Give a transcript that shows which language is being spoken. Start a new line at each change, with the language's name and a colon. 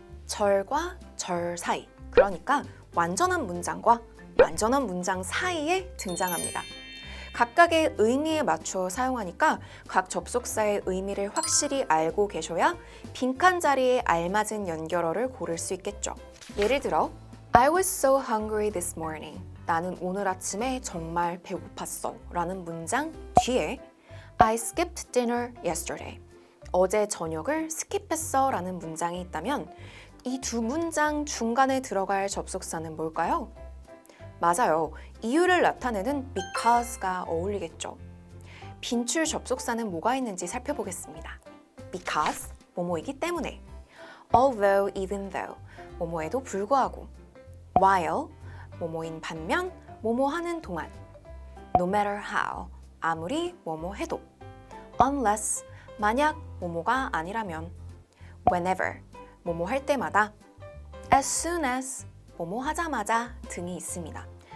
Korean: 절과 절 사이, 그러니까 완전한 문장과 완전한 문장 사이에 등장합니다. 각각의 의미에 맞춰 사용하니까 각 접속사의 의미를 확실히 알고 계셔야 빈칸 자리에 알맞은 연결어를 고를 수 있겠죠. 예를 들어
English: I was so hungry this morning.
Korean: 나는 오늘 아침에 정말 배고팠어 라는 문장 뒤에
English: I skipped dinner yesterday.
Korean: 어제 저녁을 스킵했어 라는 문장이 있다면 이 두 문장 중간에 들어갈 접속사는 뭘까요? 맞아요. 이유를 나타내는 because가 어울리겠죠. 빈출 접속사는 뭐가 있는지 살펴보겠습니다. because, 뭐뭐이기 때문에. although, even though, 뭐뭐에도 불구하고. while, 뭐뭐인 반면, 뭐뭐 하는 동안. no matter how, 아무리 뭐뭐 해도. unless, 만약 뭐뭐가 아니라면. whenever, 뭐뭐 할 때마다. as soon as, 뭐뭐 하자마자 등이 있습니다.